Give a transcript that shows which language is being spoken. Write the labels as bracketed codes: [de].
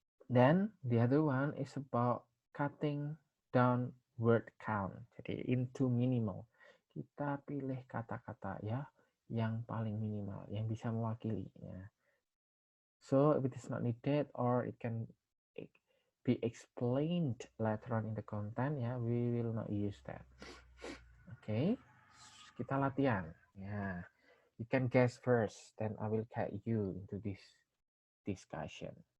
[en] Then the other one is about cutting down word count. Jadi into minimal. [id] Kita pilih kata-kata ya yang paling minimal, yang bisa mewakili. Ya. [en] So if it is not needed or it can be explained later on in the content, ya, we will not use that. Okay, [id] kita latihan. [en] Ya, you can guess first, then I will guide you into this discussion.